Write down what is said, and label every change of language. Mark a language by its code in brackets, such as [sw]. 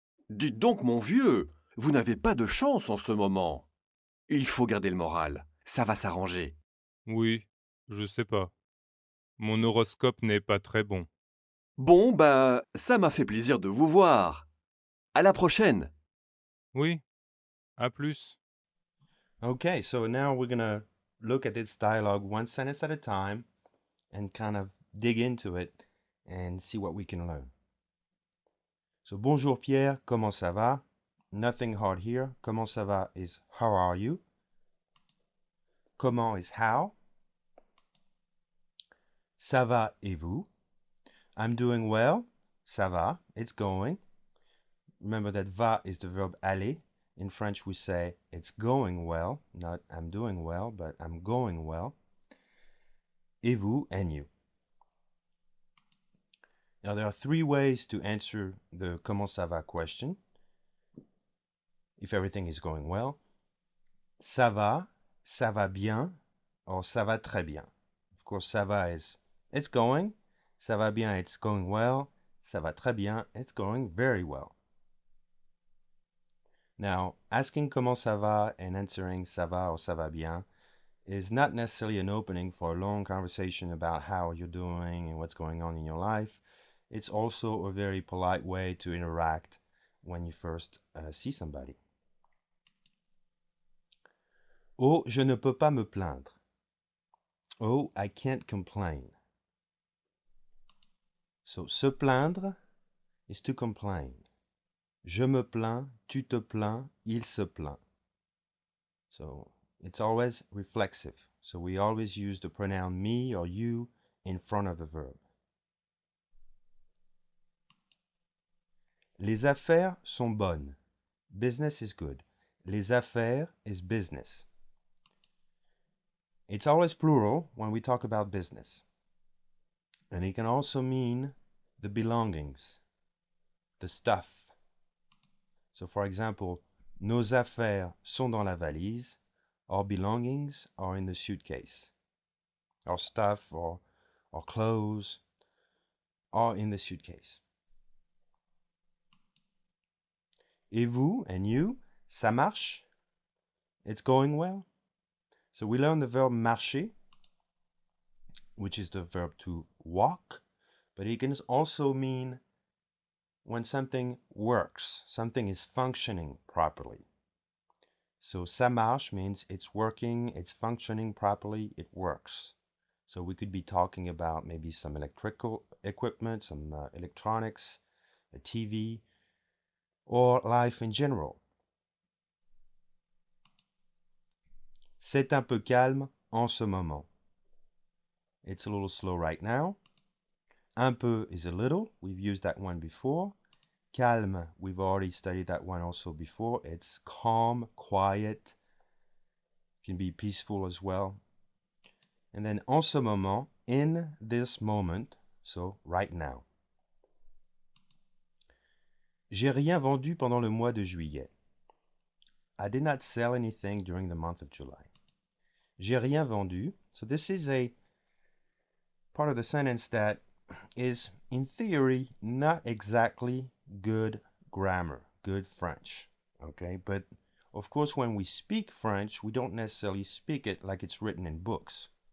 [fr] Dites donc, mon vieux, vous n'avez pas de chance en ce moment. Il faut garder le moral. Ça va s'arranger. Oui, je sais pas. Mon horoscope n'est pas très bon. Bon, bah, ça m'a fait plaisir de vous voir. À la prochaine. Oui, à plus. [en] Okay, so now we're going to look at this dialogue one sentence at a time and kind of dig into it and see what we can learn. [fr] So, bonjour Pierre, comment ça va? [en] Nothing hard here. [fr] Comment ça va [en] is how are you? Comment is how? [fr] Ça va et vous? [en] I'm doing well. [fr] Ça va, [en] it's going. Remember that va is the verb aller. In French, we say it's going well, not I'm doing well, but I'm going well. [fr] Et vous, [en] and you. Now, there are three ways to answer the comment ça va question if everything is going well. [fr] Ça va bien, or ça va très bien. [en] Of course, ça va is it's going. [fr] Ça va bien, [en] it's going well. [fr] Ça va très bien, [en] it's going very well. Now, asking [fr] comment ça va [en] and answering ça va or ça va bien is not necessarily an opening for a long conversation about how you're doing and what's going on in your life. It's also a very polite way to interact when you first see somebody. [fr] Oh, je ne peux pas me plaindre. [en] Oh, I can't complain. So, se plaindre is to complain. [fr] Je me plains, tu te plains, il se plaint. [en] So, it's always reflexive. So, we always use the pronoun me or you in front of the verb. [fr] Les affaires sont bonnes. [en] Business is good. Les affaires is business. It's always plural when we talk about business. And it can also mean the belongings, the stuff. So, for example, [fr] nos affaires sont dans la valise. [en] Our belongings are in the suitcase. Our stuff or our clothes are in the suitcase. [fr] Et vous, [en] and you, [fr] ça marche? [en] It's going well. So we learn the verb marcher, which is the verb to walk, but it can also mean when something works, something is functioning properly. So ça marche means it's working, it's functioning properly, it works. So we could be talking about maybe some electrical equipment, some electronics, a TV, or life in general. [fr] C'est un peu calme en ce moment. [en] It's a little slow right now. Un peu is a little. We've used that one before. Calme, we've already studied that one also before. It's calm, quiet. Can be peaceful as well. And then en ce moment, in this moment, so right now. [fr] J'ai rien vendu pendant le mois de juillet. [en] I did not sell anything during the month of July. [fr] J'ai rien vendu. [en] So this is a part of the sentence that is, in theory, not exactly good grammar, good French. Okay, but of course, when we speak French, we don't necessarily speak it like it's written in books.